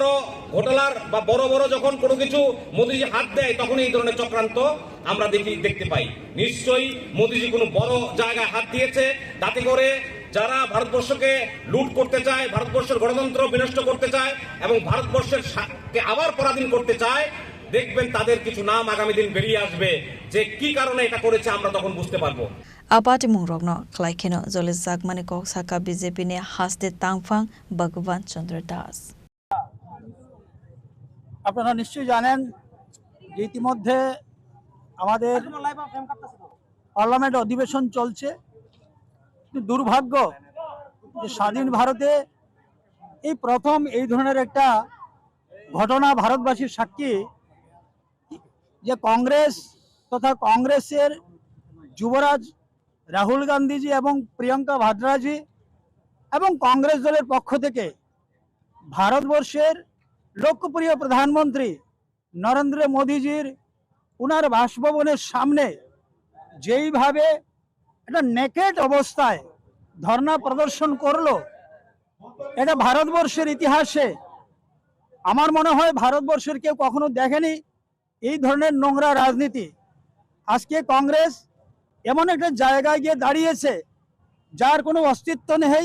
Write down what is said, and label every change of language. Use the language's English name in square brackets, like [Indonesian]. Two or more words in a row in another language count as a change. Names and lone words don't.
[Bangla] ঘোটালার বা বড় বড় যখন কোনো কিছু মোদীজি হাত দেয় তখন এই ধরনের চক্রান্ত আমরা দেখতে পাই নিশ্চয়ই মোদীজি কোনো বড় জায়গায় হাত দিয়েছে তাতে করে যারা ভারতবর্ষকে লুট করতে চায় ভারতবর্ষের গণতন্ত্র বিনষ্ট করতে চায় এবং ভারতবর্ষের কে আবার পরাধীন করতে চায় দেখবেন তাদের কিছু নাম আগামী দিন বেরিয়ে আসবে যে কি কারণে এটা করেছে আমরা তখন বুঝতে পারবো [Kok Borok] Apati mungrokno khlaikeno jole jagmani kok saka BJP ne haste tangphang Bhagwan Chandra Das [Bangla] আপনারা নিশ্চয়ই জানেন যে ইতিমধ্যে আমাদের পার্লামেন্ট অধিবেশন চলছে দুর্ভাগ্য যে স্বাধীন ভারতে এই প্রথম এই ধরনের একটা ঘটনা ভারতবাসীর সাক্ষী যে কংগ্রেস তথা কংগ্রেসের যুবরাজ রাহুল গান্ধীজি এবং প্রিয়াঙ্কা ভাদ্রাজি এবং কংগ্রেস দলের পক্ষ থেকে ভারতবর্ষের লোকপ্রিয় প্রধানমন্ত্রী নরেন্দ্র মোদী জী ওনার বাসভবনের সামনে যেইভাবে একটা নেকেড অবস্থায় ধর্ণা প্রদর্শন করলো, এটা ভারতবর্ষের ইতিহাসে আমার মনে হয় ভারতবর্ষের কেউ কখনো দেখেনি এই ধরনের নোংরা রাজনীতি। আজকে কংগ্রেস এমন একটা জায়গায় গিয়ে দাঁড়িয়েছে যার কোনো অস্তিত্ব নেই।